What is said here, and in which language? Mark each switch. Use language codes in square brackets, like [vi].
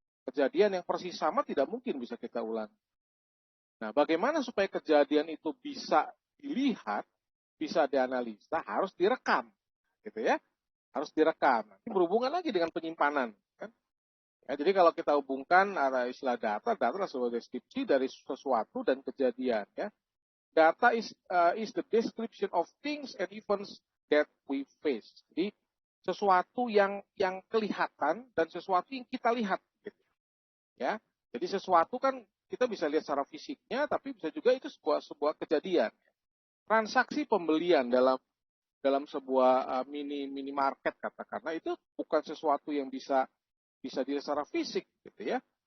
[id] Kejadian yang persis sama tidak mungkin bisa kita ulangi. Nah, bagaimana supaya kejadian itu bisa dilihat, bisa dianalisa, harus direkam, gitu ya, harus direkam. Ini berhubungan lagi dengan penyimpanan, kan? Ya, jadi kalau kita hubungkan ada istilah data adalah sebuah deskripsi dari sesuatu dan kejadian, ya. [en] Data is the description of things and events that we face. [id] Jadi sesuatu yang kelihatan dan sesuatu yang kita lihat, gitu. Ya. Jadi sesuatu kan kita bisa lihat secara fisiknya, tapi bisa juga itu sebuah kejadian. Transaksi pembelian dalam sebuah minimarket katakanlah itu bukan sesuatu yang bisa dilihat secara fisik, gitu ya.